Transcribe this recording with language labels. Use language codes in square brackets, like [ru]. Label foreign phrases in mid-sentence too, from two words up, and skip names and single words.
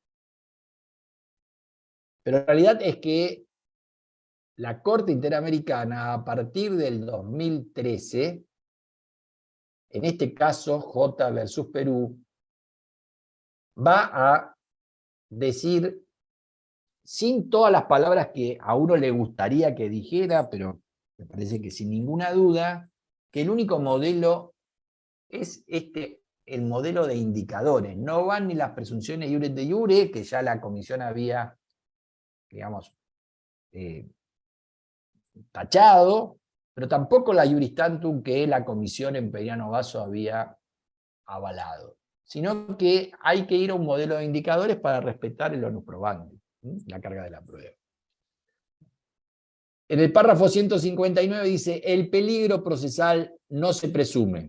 [es] Pero la realidad es que la Corte Interamericana, a partir del 2013, en este caso J versus Perú, va a decir, sin todas las palabras que a uno le gustaría que dijera, pero me parece que sin ninguna duda, que el único modelo es el modelo de indicadores. No van ni las presunciones [la] iure de iure, [es] que ya la comisión había, digamos, tachado, pero tampoco la [la] iuris tantum [es] que la comisión en Peirano Basso había avalado, sino que hay que ir a un modelo de indicadores para respetar el [la] onus probandi, [es] la carga de la prueba. En el párrafo 159 dice, el peligro procesal no se presume.